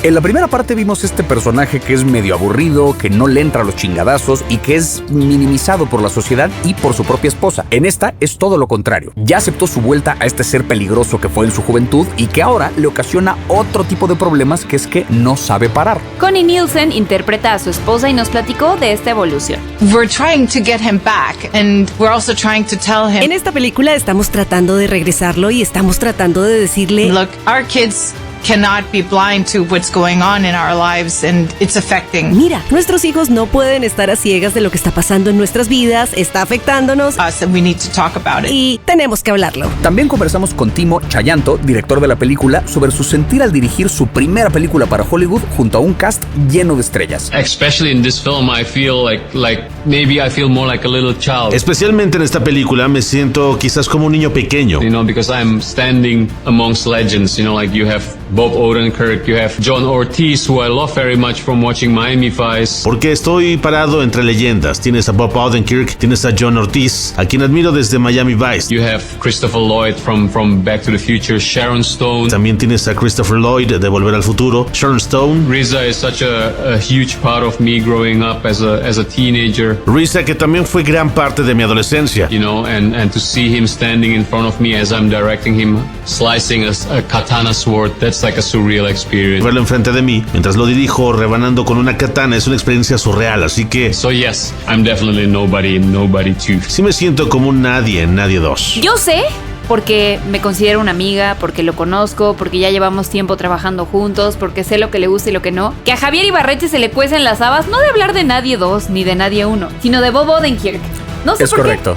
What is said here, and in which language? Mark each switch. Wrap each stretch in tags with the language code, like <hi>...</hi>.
<es>En la primera parte vimos este personaje que es medio aburrido, que no le entra a los chingadazos y que es minimizado por la sociedad y por su propia esposa. En esta es todo lo contrario. Ya aceptó su vuelta a este ser peligroso que fue en su juventud y que ahora le ocasiona otro tipo de problemas, que es que no sabe parar. Connie Nielsen interpreta a su esposa y nos platicó de esta evolución.</es> <en>We're trying to get him back and we're also trying to tell him.</en> <es>En esta película estamos tratando de regresarlo y estamos tratando de decirle,</es> <en>look, our kids cannot be blind to what's going on in our lives and it's affecting.</en> <es>Mira, nuestros hijos no pueden estar a ciegas de lo que está pasando en nuestras vidas, está afectándonos.</es> <en>Us and we need to talk about it.</en> <es>Y tenemos que hablarlo. También conversamos con Timo Chayanto, director de la película, sobre su sentir al dirigir su primera película para Hollywood junto a un cast lleno de estrellas.</es> <en>Especially in this film, I feel like maybe I feel more like a little child.</en> <es>Especialmente en esta película me siento quizás como un niño pequeño.</es> <en>You know, because I'm standing amongst legends, you know, like you have Bob Odenkirk, you have John Ortiz, who I love very much from watching Miami Vice.</en> <es>Porque estoy parado entre leyendas. Tienes a Bob Odenkirk, tienes a John Ortiz, a quien admiro desde Miami Vice.</es> <en>You have Christopher Lloyd from Back to the Future, Sharon Stone.</en> <es>También tienes a Christopher Lloyd de Volver al Futuro, Sharon Stone.</es> <en>RZA is such a huge part of me growing up as a teenager.</en> <es>RZA, que también fue gran parte de mi adolescencia.</es> <en>You know, and to see him standing in front of me as I'm directing him, slicing a katana sword, that's like a surreal experience.</en> <es>Verlo enfrente de mí, mientras lo dirijo, rebanando con una katana, es una experiencia surreal, así que...</es> <en>So yes, I'm definitely nobody too.</en> <es>Sí me siento como un nadie 2. Yo sé, porque me considero una amiga, porque lo conozco, porque ya llevamos tiempo trabajando juntos, porque sé lo que le gusta y lo que no, que a Javier Ibarreche se le cuecen las habas, no de hablar de nadie 2 ni de nadie 1, sino de Bob Odenkirk. No sé es por correcto.</es>